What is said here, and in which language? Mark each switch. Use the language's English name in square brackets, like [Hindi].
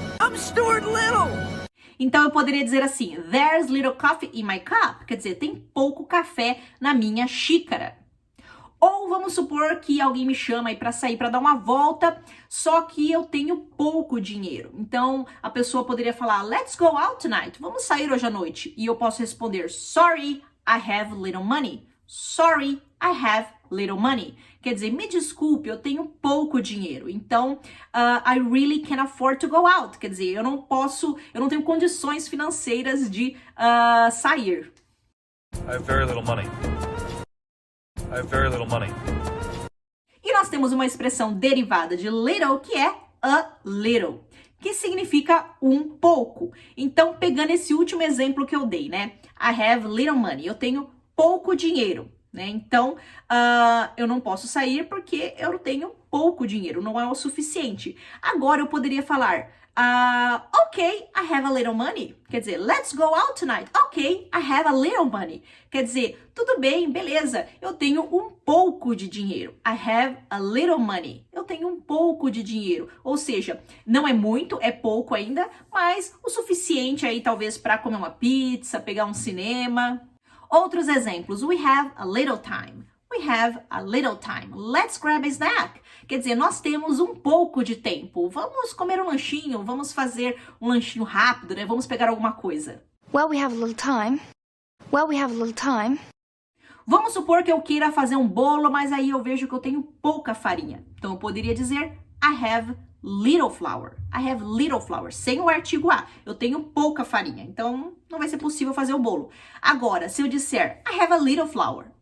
[English] I'm Stuart Little! [Portuguese] Então eu poderia dizer assim, [English] there's little coffee in my cup. [Portuguese] Quer dizer, tem pouco café na minha xícara. Ou vamos supor que alguém me chama aí para sair para dar uma volta, só que eu tenho pouco dinheiro. Então a pessoa poderia falar, [English] let's go out tonight. [Portuguese] Vamos sair hoje à noite. E eu posso responder, [English] sorry, I have little money. Sorry, I have little money. [Portuguese] Quer dizer, me desculpe, eu tenho pouco dinheiro. [English] Então, I really can't afford to go out. [Portuguese] Quer dizer, eu não tenho condições financeiras de sair. [English] I have very little money. I have very little money. [Portuguese] E nós temos uma expressão derivada de little, que é a little, que significa um pouco. Então, pegando esse último exemplo que eu dei, né? [English] I have little money. [Portuguese] Eu tenho pouco dinheiro, né? Então, eu não posso sair porque eu tenho pouco dinheiro, não é o suficiente. Agora eu poderia falar, [English] ok, I have a little money. [Portuguese] Quer dizer, [English] let's go out tonight. Ok, I have a little money. [Portuguese] Quer dizer, tudo bem, beleza, eu tenho um pouco de dinheiro. [English] I have a little money. [Portuguese] Eu tenho um pouco de dinheiro. Ou seja, não é muito, é pouco ainda, mas o suficiente aí talvez para comer uma pizza, pegar um cinema. Outros exemplos, [English] we have a little time. We have a little time. Let's grab a snack. [Portuguese] Quer dizer, nós temos um pouco de tempo. Vamos comer um lanchinho, vamos fazer um lanchinho rápido, né? Vamos pegar alguma coisa. [English] Well, we have a little time. Well, we have a little time. [Portuguese] Vamos supor que eu queira fazer um bolo, mas aí eu vejo que eu tenho pouca farinha. Então eu poderia dizer, [English] I have little flour. I have little flour. [Portuguese] Sem o artigo a. Eu tenho pouca farinha. Então, não vai ser possível fazer o bolo. Agora, se eu disser [English] I have a little flour.